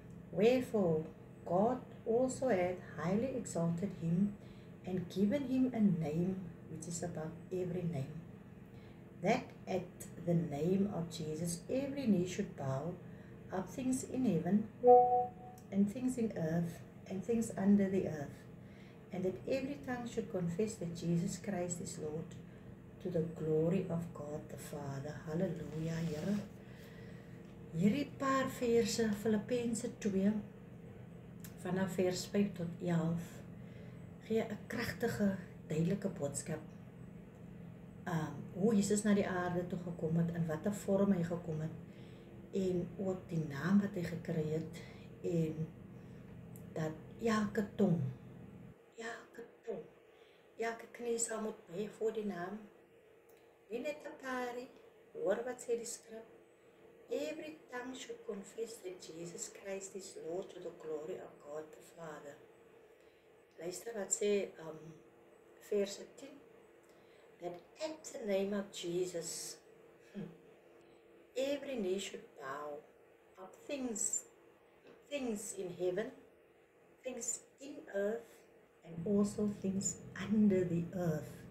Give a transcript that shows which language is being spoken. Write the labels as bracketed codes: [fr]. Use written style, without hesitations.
[en] Wherefore God also hath highly exalted him, and given him a name which is above every name, that at the name of Jesus every knee should bow, of things in heaven, and things in earth, and things under the earth, and that every tongue should confess that Jesus Christ is Lord, to the glory of God the Father. [af] Hallelujah, Here. Hierdie paar verse, Filippense 2, vanaf vers 5 tot 11, gee 'n kragtige, duidelike boodskap. Hoe Jesus na die aarde toe gekom het, in watter vorm hy gekom het, en ook die naam wat hy gekry het, en dat elke knie sal moet buig voor die naam. Nie net 'n paarie, hoor wat sê die skrif. [en] Every tongue should confess that Jesus Christ is Lord to the glory of God the Father. [af] Luister wat sê vers 10. [en] That at the name of Jesus, every knee should bow of things in heaven, things in earth, and also things under the earth.